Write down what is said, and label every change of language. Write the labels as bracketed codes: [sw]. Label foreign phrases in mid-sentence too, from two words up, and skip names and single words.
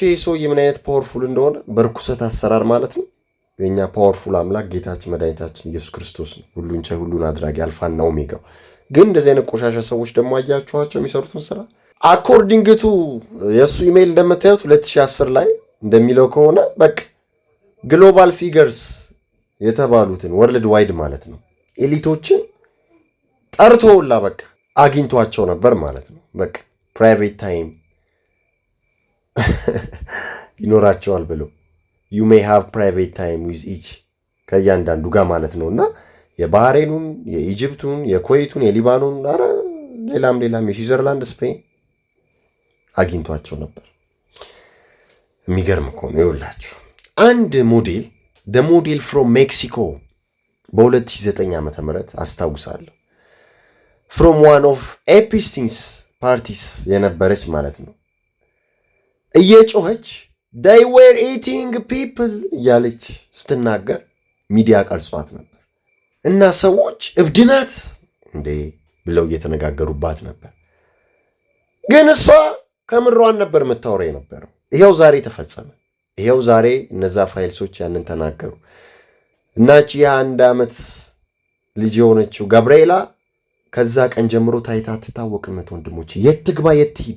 [am] ይህ ሰውዬ ምን አይነት ፓወርፉል እንደሆነ በርኩሰት አሰራር ማለት ነው። የኛ ፓወርፉል አምላክ ጌታችን መድኃኒታችን ኢየሱስ ክርስቶስ ነው፣ ሁሉን ቻይ ሁሉን አድራጊ አልፋና ኦሜጋው። ግን እንደዚህ አይነት ቆሻሻ ሰዎች ደግሞ አያችኋቸው የሚሰሩትን ስራ። [en] according to [am] የእሱ ኢሜይል እንደምታዩት 2010 ላይ እንደሚለው ከሆነ በቃ [en] global figures [am] የተባሉትን [en] world wide [am] ማለት ነው ኤሊቶችን ጠርቶላ በቃ አግኝቷቸው ነበር ማለት ነው። በቃ [en] private time [am] ይኖራቸዋል ብሎ [en] you may have private time with each [am] ከእያንዳንዱ ጋር ማለት ነው። እና የባህሬኑን፣ የኢጅፕቱን፣ የኩዌቱን፣ የሊባኖን አረ ሌላም የስዊዘርላንድ፣ ስፔን አግኝቷቸው ነበር። የሚገርም እኮ ነው። ይኸውላችሁ አንድ ሞዴል [en] the model from Mexico [am] በ2009 ዓ.ም አስታውሳለሁ [en] from one of Epstein's parties [am] የነበረች ማለት ነው እየጮኸች [en] they were eating people [am] እያለች ስትናገር ሚዲያ ቀርጿት ነበር እና ሰዎች እብድናት እንዴ ብለው እየተነጋገሩባት ነበር። ግን እሷ ከምሯን ነበር የምታወራ የነበረው። ይሄው ዛሬ ተፈጸመ። ይሄው ዛሬ እነዛ ፋይልሶች ያንን ተናገሩ። እናቺ የ1 ዓመት ልጅ የሆነችው ገብርኤላ ከዛ ቀን ጀምሮ ታይታ አትታወቅም። ወንድሞች የት ትግባ የት ትሂድ?